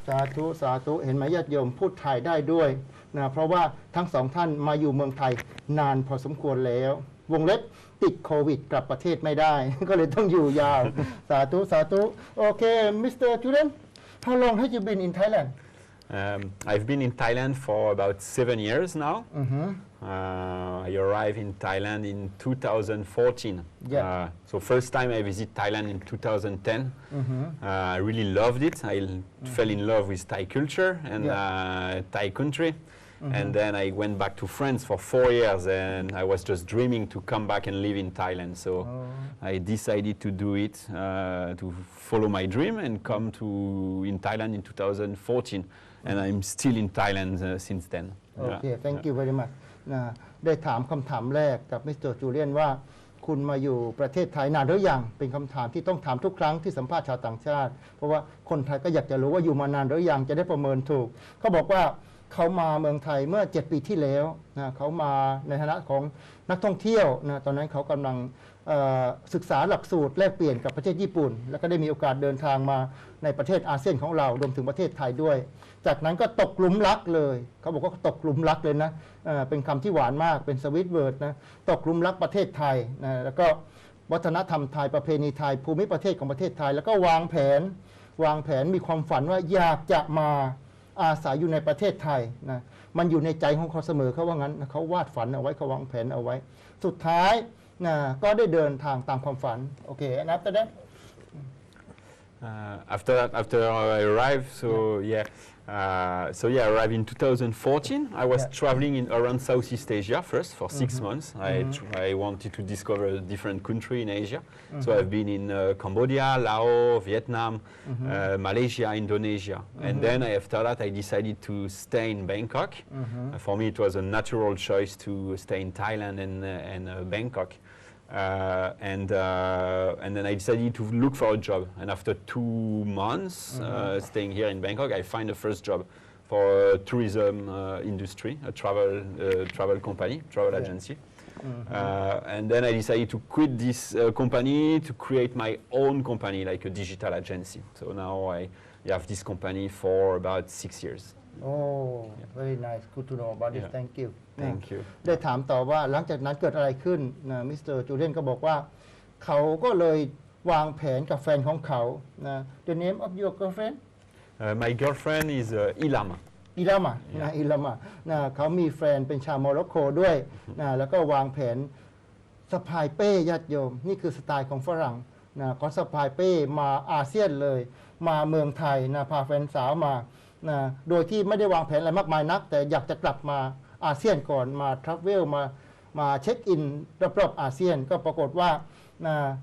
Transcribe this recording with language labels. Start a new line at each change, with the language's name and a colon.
Thai: สาธุสาธุเห็นไหมญาติโยมพูดไทยได้ด้วยนะเพราะว่าทั้งสองท่านมาอยู่เมืองไทยนานพอสมควรแล้ววงเล็บติดโควิดกลับประเทศไม่ได้ก็เลยต้องอยู่ยาวสาธุสาธุโอเคมิสเตอร์จูเลียน
English: How long have you been in Thailand? I've been in Thailand for about 7 years now. I arrived in Thailand in 2014. Yeah. So first time I visit Thailand in 2010. I really loved it. I fell in love with Thai culture and Thai country. And then I went back to France for 4 years and I was just dreaming to come back and live in Thailand. So I decided to do it, to follow my dream and come to in Thailand in 2014. And I'm still in Thailand since then. Okay, thank you very much.
Thai: ได้ถามคำถามแรกกับมิสเตอร์จูเลียนว่าคุณมาอยู่ประเทศไทยนานหรือยังเป็นคำถามที่ต้องถามทุกครั้งที่สัมภาษณ์ชาวต่างชาติเพราะว่าคนไทยก็อยากจะรู้ว่าอยู่มานานหรือยังจะได้ประเมินถูกเขาบอกว่าเขามาเมืองไทยเมื่อ7 ปีที่แล้วนะเขามาในฐานะของนักท่องเที่ยวนะตอนนั้นเขากำลัง ศึกษาหลักสูตรแลกเปลี่ยนกับประเทศญี่ปุ่นแล้วก็ได้มีโอกาสเดินทางมาในประเทศอาเซียนของเรารวมถึงประเทศไทยด้วยจากนั้นก็ตกหลุมรักเลยเขาบอกว่าตกหลุมรักเลยนะเป็นคำที่หวานมากเป็นสวิตเวิร์ดนะตกหลุมรักประเทศไทยนะแล้วก็วัฒนธรรมไทยประเพณีไทยภูมิประเทศของประเทศไทยแล้วก็วางแผ นมีความฝันว่าอยากจะมาอาศัยอยู่ในประเทศไทยนะมันอยู่ในใจของเขาเสมอเขาว่างั้นเขาวาดฝันเอาไว้เขาวางแผนเอาไว้สุดท้ายนะก็ได้เดินทางตามความฝันโอเค
English: and after that after I arrived, I arrived in 2014. I was traveling around Southeast Asia first for 6 months. I wanted to discover a different country in Asia. So I've been in Cambodia, Laos, Vietnam, Malaysia, Indonesia. And then after that, I decided to stay in Bangkok. For me, it was a natural choice to stay in Thailand and Bangkok. And then I decided to look for a job. And after 2 months staying here in Bangkok, I find the first job for a tourism industry, a travel company, travel agency. And then I decided to quit this company to create my own company, like a digital agency. So now I have this company for about 6 years. Oh, very nice. Good to know about this. Thank you. Thank you.
Thai: ได้ถามต่อว่าหลังจากนั้นเกิดอะไรขึ้นนะมิสเตอร์จูเลียนก็บอกว่าเขาก็เลยวางแผนกับแฟนของเขานะ
English: The name of your girlfriend? My girlfriend is Ilama.
Thai: Ilama นะ Ilama นะเขามีแฟนเป็นชาวโมร็อกโกด้วยนะแล้วก็วางแผนสะพายเป้ญาติโยมนี่คือสไตล์ของฝรั่งนะเขาสะพายเป้มาอาเซียนเลยมาเมืองไทยนะพาแฟนสาวมานะโดยที่ไม่ได้วางแผนอะไรมากมายนักแต่อยากจะกลับมาอาเซียนก่อนมาทราเวลมาเช็คอินรอบๆอาเซียนก็ปรากฏว่านะ